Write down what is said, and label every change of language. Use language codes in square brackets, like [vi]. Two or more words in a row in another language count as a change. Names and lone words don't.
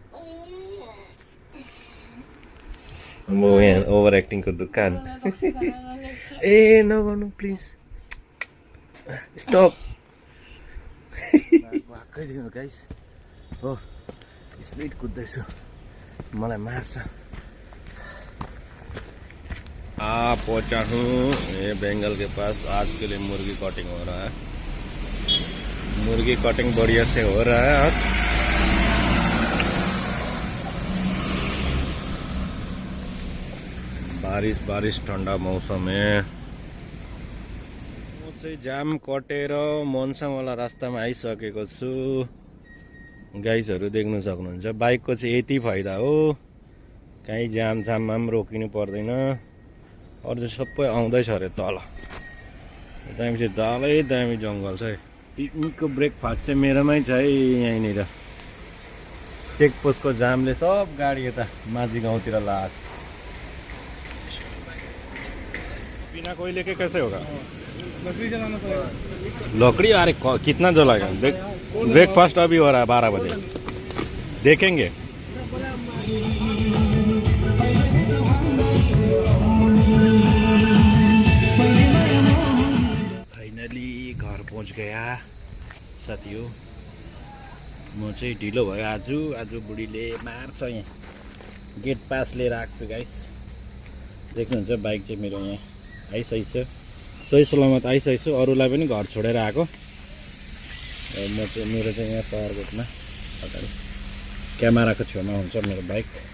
[ne] म यहाँ ओभर एक्टिङको दुकान। ए नगर्नु प्लिज, स्टप। भक्कै दिनु गाइस हो, स्पिड कुद्दैछु, मलाई मार्छ। [hi] पहुंचा हूँ ये बेंगल के पास। आज के लिए मुर्गी कटिंग हो रहा है, मुर्गी कटिंग बढ़िया से हो रहा है आज। बारिश बारिश ठंडा मौसम है। [ne] म चाहिँ जाम कटेर मनसाङवाला रास्तामा आइसकेको छु। गाइसहरु देख्न सक्नुहुन्छ, बाइकको चाहिँ यति फाइदा हो, कहीँ जाम जाममा पनि रोकिनु पर्दैन। अरू चाहिँ सबै आउँदैछ अरे तल। दामी चाहिँ दालै दामी जङ्गल छ है। पिकनिकको ब्रेकफास्ट चाहिँ मेरोमै छ है, यहीँनिर। चेकपोस्टको जामले सब गाडी यता माझी गाउँतिर लाग्छ। [hi] बिना कोयले के कैसे होगा? लकड़ी जलाना पड़ेगा। लकड़ी? अरे कितना जलाएगा? ब्रेकफास्ट अभी हो रहा है 12 बजे, देखेंगे। फाइनली घर पहुँच गया साथीहरु। [ne] म चाहिँ ढिलो भयो आज बुढीले मार्छ। यहाँ [en] gate pass [ne] लिएर आएको छु गाइस, देख्नुहुन्छ। बाइक चाहिँ मेरो यहाँ आइसकेको छ, सही सलामत आइसकेको छु। अरूलाई पनि घर छोडेर आएको। म चाहिँ मेरो चाहिँ यहाँ पावर गेटमा अगाडि क्यामेराको छेउमा हुन्छ मेरो बाइक।